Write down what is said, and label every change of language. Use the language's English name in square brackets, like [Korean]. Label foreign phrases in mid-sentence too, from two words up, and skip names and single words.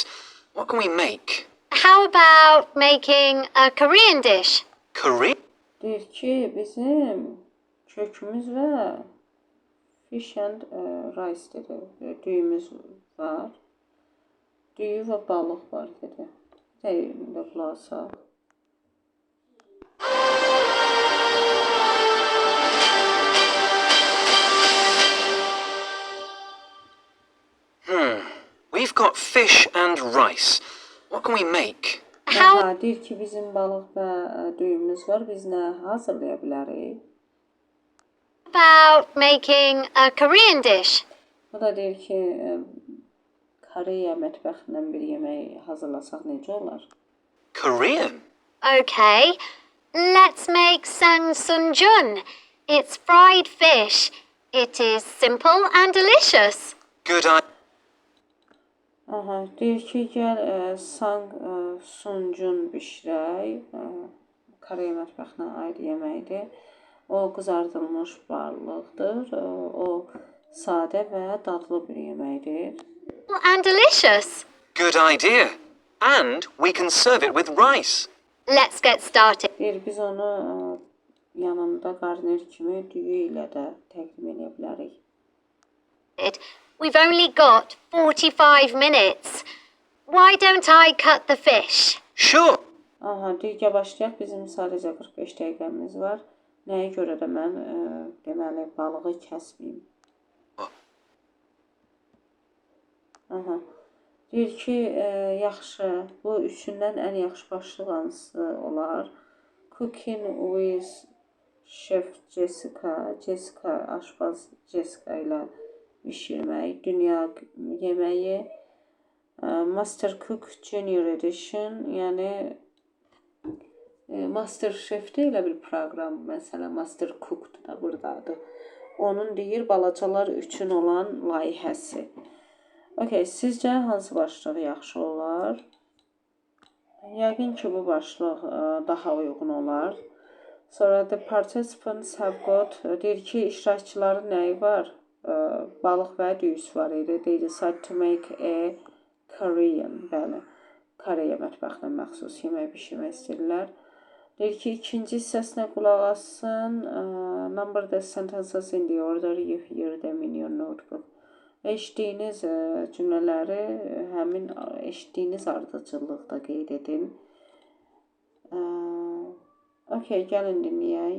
[English] What can we make? How about making a Korean dish? Korean? [Azerbaijani] Deyir ki, bizim kökümüz var. [English] Fish and rice [Azerbaijani] dedi. Düyümüz var. Düyü və balıq var dedi. Deyirində qulaq. [English] We've got fish and rice. What can we make? [Azerbaijani] Deyir ki, bizim balıq və düyümüz var. Biz nə hazırlaya bilərik? [English] About making a Korean dish? [Azerbaijani] Bu da deyir ki, Koreya mətbəxindən bir yemək hazırlasaq necə olar? [English] Korean? Okay, let's make sangsunjun. It's fried fish. It is simple and delicious. Good idea. [Azerbaijani] Deyir ki, gəl sangsuncun bişirək. Koreya mətbəxinə aid yeməkdir. O qızardılmış balıqdır. O sadə və dadlı bir yeməkdir. [English] And delicious. Good idea. And we can serve it with rice. Let's get started. [Azerbaijani] Deyir, biz onu yanında qarnir kimi düyü ilə də təqdim edə bilərik. [English] We've only got 45 minutes. Why don't I cut the fish? Sure. [Azerbaijani] Deyir, başlayaq. Bizim sadəcə 45 dəqiqəmiz var. Nəyə görə də mən deməli balığı kəsməyim. Deyir ki, yaxşı, bu üçündən ən yaxşı başlıq hansı olar? [English] Cooking with Chef Jessica. [Azerbaijani] Jessica, aşpaz Jessica ilə bişirmək. Dünya yeməyi. [English] Master Cook Junior Edition. [Azerbaijani] Yəni Master Chef elə bir proqram. Məsələn, Master Cook'dur da buradadır. Onun deyir, balacalar üçün olan layihəsi. Okay, sizcə hansı başlıq yaxşı olar? Yəqin ki, bu başlıq daha uyğun olar. Sonra [English] the participants have got [Azerbaijani] deyir ki, iştirakçıların nəyi var? Balıq və düyüs var idi. [English] They decide to make a Korean, [Azerbaijani] bəli, Koreya mətbəxinə məxsus yemək bişirmək istəyirlər. Deyir ki, ikinci hissəsinə qulaq assın. [English] Number the sentences in the order you hear them in your notebook. [Azerbaijani] Eşitdiyiniz cümlələri həmin eşitdiyiniz ardıcıllıqda qeyd edin. Okay, gəlin dinləyək.